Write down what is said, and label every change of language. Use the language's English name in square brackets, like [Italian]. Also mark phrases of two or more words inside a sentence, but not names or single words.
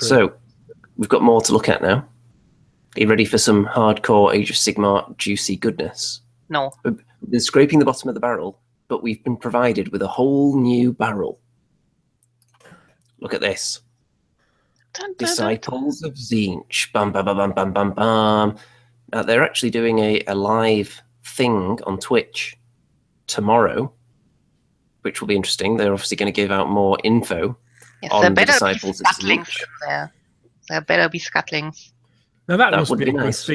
[English] So, we've got more to look at now. Are you ready for some hardcore Age of Sigmar juicy goodness? No. We've been scraping the bottom of the barrel, but we've been provided with a whole new barrel. Look at this. Dun, dun, Disciples of Tzeentch. Bam, bam, bam, bam, bam, bam, bam. Now, they're actually doing a live thing on Twitch tomorrow, which will be interesting. They're obviously going to give out more info on the Disciples of Tzeentch. There better be scuttlings. Now that must would be be a good nice.